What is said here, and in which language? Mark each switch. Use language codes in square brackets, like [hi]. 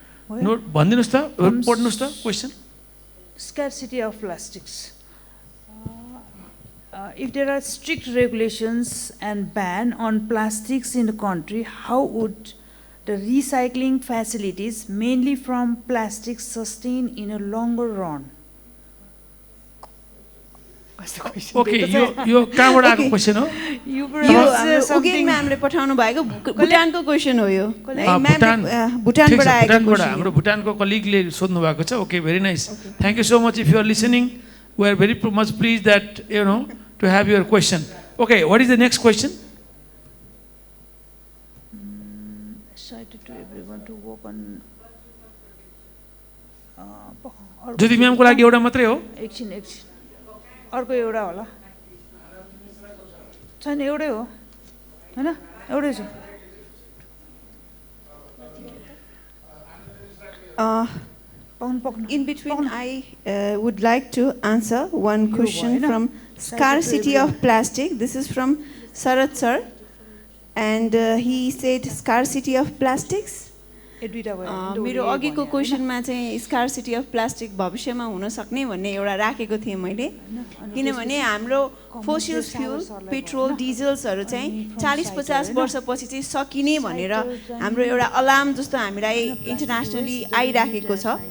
[ne] Note भनिदिनुहोस् त, पढ्नुहोस् त question. [en] Scarcity of plastics. If there are strict regulations and ban on plastics in the country, how would the recycling facilities, mainly from plastics, sustain in a longer run? [ne] Okay, यो कहाँबाट आएको question हो? यो उगेन म्यामले पठाउनु भएको भुटानको question हो यो। भुटानबाट आएको क्वेसन। हाम्रो भुटानको कलिगले सोध्नु भएको छ। [en] Okay, very nice, thank you so much. If you are listening, we are very much please that you know to have your question. Okay, what is the next question? Excited to everyone to work on. [ne] ज्योति म्यामको लागि एउटा मात्रै हो? एकछिन अर्को एउटा होला। छैन, एउटै हो हैन? एउटै छ। [en] In between, I would like to answer one question from Scarcity of Plastic. This is from Sarat sir, and he said scarcity of plastics. [ne] मेरो अघिको क्वेसनमा चाहिँ स्कार्सिटी अफ प्लास्टिक भविष्यमा हुन सक्ने भन्ने एउटा राखेको थिएँ मैले, किनभने हाम्रो फोसिल फ्युल पेट्रोल डिजल्सहरू चाहिँ 40-50 वर्षपछि चाहिँ सकिने भनेर हाम्रो एउटा अलार्म जस्तो हामीलाई इन्टरनेसनली आइराखेको छ।